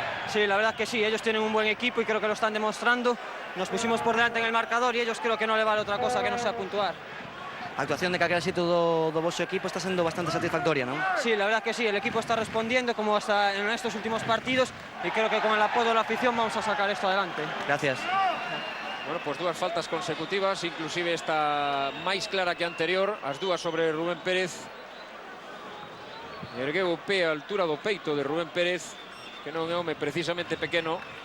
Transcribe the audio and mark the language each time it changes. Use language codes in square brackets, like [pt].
[es] Sí, la verdad que sí, ellos tienen un buen equipo y creo que lo están demostrando. Nos pusimos por delante en el marcador y ellos creo que no le vale otra cosa que no sea puntuar. [gl] A actuación de calquera sitio do vosso equipo está sendo bastante satisfactoria, non? [es] Sí, la verdad que sí, el equipo está respondiendo como hasta en estos últimos partidos y creo que con el apoyo de la afición vamos a sacar esto adelante. Gracias. [gl] Bueno, pues dúas faltas consecutivas, inclusive esta máis clara que anterior, as dúas sobre Rubén Pérez. Ergueu o pé a altura do peito de Rubén Pérez, que non é home precisamente pequeno.